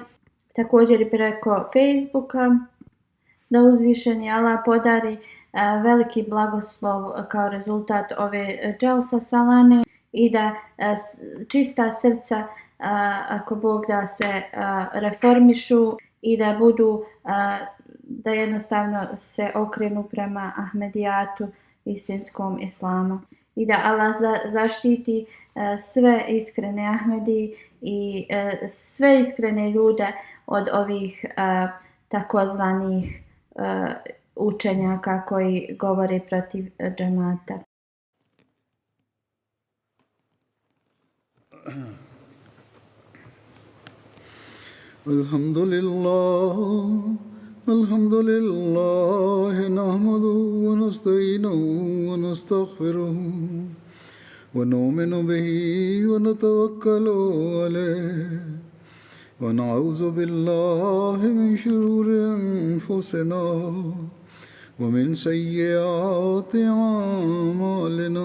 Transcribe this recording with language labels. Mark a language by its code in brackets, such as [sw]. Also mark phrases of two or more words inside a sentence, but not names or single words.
[bs] Također i preko Facebooka, da uzvišeni Allah podari veliki blagoslov kao rezultat ove dželsa salane i da čista srca, ako Bog da, se reformišu i da budu, da jednostavno se okrenu prema Ahmedijatu, istinskom islamu. I da Allah zaštiti sve iskrene Ahmedi i sve iskrene ljude od ovih takozvanih učenjaka koji govore protiv džemata. [ar] الحمد لله، نحمده ونستعينه و نستغفره ونؤمن به ونتوكل عليه ونعوذ بالله من شرور أنفسنا ومن سيئات أعمالنا.